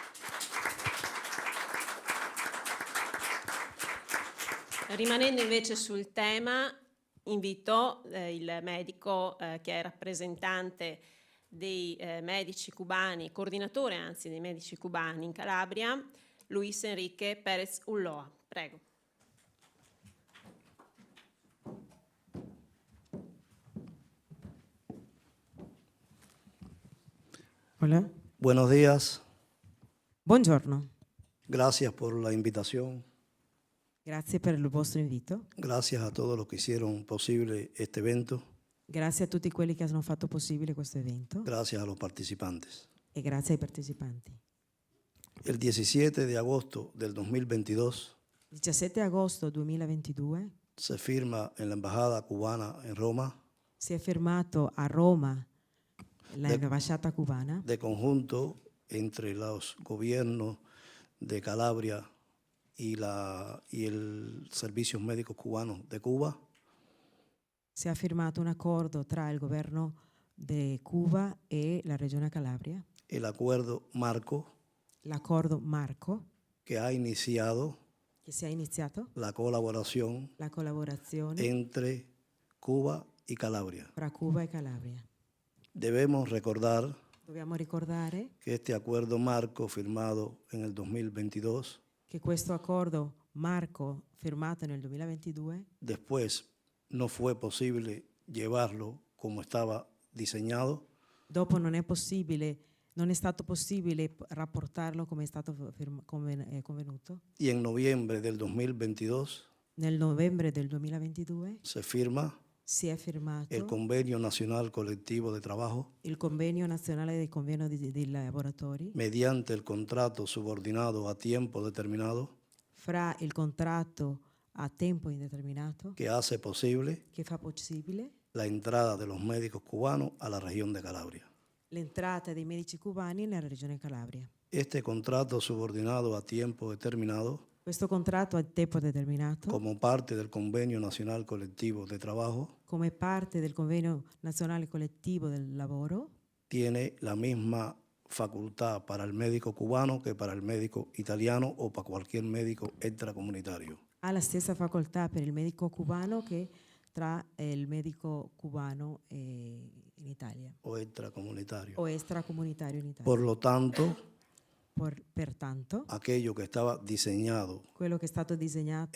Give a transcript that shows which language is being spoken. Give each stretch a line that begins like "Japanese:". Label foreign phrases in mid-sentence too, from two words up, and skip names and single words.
Italian: Rimanendo invece sul tema, invito il medico che è rappresentante dei medici cubani, coordinatore anzi dei medici cubani in Calabria, Luis Enrique Pérez Ulloa. Prego.
Spanish: Hola. Buenos días,
Italian: Buongiorno.
Spanish: gracias por la invitación,
Italian: Grazie per il vostro invito.
Spanish: gracias a todos los que hicieron posible este evento,
Italian: Grazie a tutti quelli che hanno fatto possibile questo evento
Spanish: gracias a los participantes.
Italian: e grazie ai partecipanti.
Spanish: El 17 de agosto del 2022
Italian: 17 agosto 2022
Spanish: se firma en la Embajada Cubana en Roma,
Italian: si è firmato a Roma l'ambasciata cubana
Spanish: de conjunto entre los gobiernos de Calabria y el Servicios Médicos Cubanos de Cuba,
Italian: si è firmato un accordo tra il governo di Cuba e la regione Calabria,
Spanish: el acuerdo marco
Italian: l'accordo Marco,
Spanish: que ha iniciado
Italian: che si è iniziato
Spanish: la colaboración
Italian: la collaborazione
Spanish: entre Cuba y Calabria.
Italian: tra Cuba e Calabria.
Spanish: Debemos recordar
Italian: Dobbiamo ricordare
Spanish: que este acuerdo marco firmado en el 2022
Italian: che questo accordo Marco firmato nel 2022
Spanish: después no fue posible llevarlo como estaba diseñado
Italian: dopo non è stato possibile rapportarlo come è stato convenuto.
Spanish: y en noviembre del 2022
Italian: Nel novembre del 2022
Spanish: se firma
Italian: si è firmato
Spanish: el Convenio Nacional Colectivo de Trabajo
Italian: il convenio nazionale del convenio dei lavoratori
Spanish: mediante el contrato subordinado a tiempo determinado
Italian: fra il contratto a tempo indeterminato
Spanish: que hace posible
Italian: che fa possibile
Spanish: la entrada de los médicos cubanos a la región de Calabria.
Italian: l'entrata dei medici cubani nella regione Calabria.
Spanish: Este contrato subordinado a tiempo determinado,
Italian: Questo contratto a tempo determinato,
Spanish: como parte del Convenio Nacional Colectivo de Trabajo,
Italian: come parte del convenio nazionale collettivo del lavoro,
Spanish: tiene la misma facultad para el médico cubano que para el médico italiano o para cualquier médico extracomunitario.
Italian: ha la stessa facoltà per il medico cubano che tra il medico cubano in Italia
Spanish: O extracomunitario.
Italian: o extracomunitario in Italia.
Spanish: Por lo tanto,
Italian: Pertanto,
Spanish: aquello que estaba diseñado
Italian: quello che è stato disegnato